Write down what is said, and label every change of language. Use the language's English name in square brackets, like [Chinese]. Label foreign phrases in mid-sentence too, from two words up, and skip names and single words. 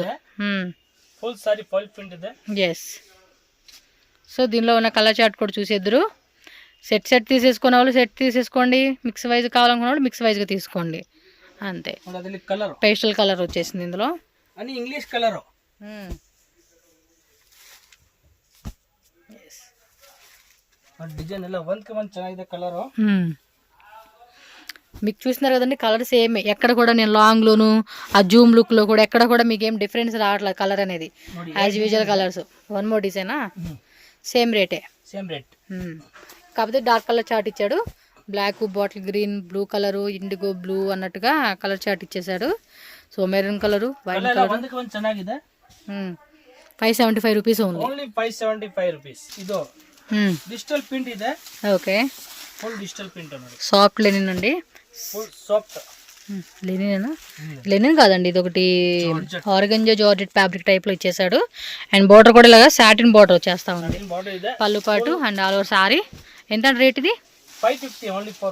[English] full saree foil print ಇದೆ. yes. [Telugu] సో దీనిలో ఉన్న [English] colour chart [Telugu] కూడా చూసేద్దరు. సెట్ తీసేసుకునే వాళ్ళు సెట్ తీసేసుకోండి, [English] mix wise [Telugu] కావాలనుకున్న వాళ్ళు మిక్స్ వైజ్గా తీసుకోండి అంతే. కలర్ [English] pastel colour [Telugu] వచ్చేసింది ఇందులో అని [English] English colour. [Kannada] ಡಿಸೈನ್ ಎಲ್ಲ ಒಂದ್ಕೆ ಒಂದ್ ಚೆನ್ನಾಗಿದೆ ಕಲರ್. [Telugu] మీకు చూస్తున్నారు కదండి [English] colour same, [Telugu] ఎక్కడ కూడా నేను లాంగ్లోను ఆ జూమ్ లుక్లో కూడా ఎక్కడ కూడా మీకు ఏం డిఫరెన్స్ రావట్లేదు కలర్ అనేది, [English] as usual colours. one more design, same rate, same rate. [Telugu] కాకపోతే [English] dark colour chart [Telugu] ఇచ్చాడు, [English] black, bottle green, blue colour, indigo blue [Telugu] అన్నట్టుగా [English] colour chart [Telugu] ఇచ్చేసాడు. [English] so maroon colour, white colour [Kannada] ಒಂದಕ್ಕೆ ಒಂದು ಚೆನ್ನಾಗಿದೆ. [English] 575 rupees only. [Kannada] 575 ರೂಪೀಸ್. ಇದು [English] digital print [Kannada] ಇದೆ. ఓకే, [English] full digital print [Kannada] ನೋಡಿ. [English] soft linen [Telugu] అండి, [English] full soft లెనిన్. [Telugu] లెనిన్ కాదండి, ఇది ఒకటి [English] organza georgette fabric type [Telugu] లో ఇచ్చేసాడు. [English] and border [Telugu] కూడా ఇలాగా [English] satin border [Telugu] వచ్చేస్తా ఉంది, పళ్ళు పాటు [English] and all over saree. [Telugu] ఎంత రేట్ ఇది? [English] 550 only for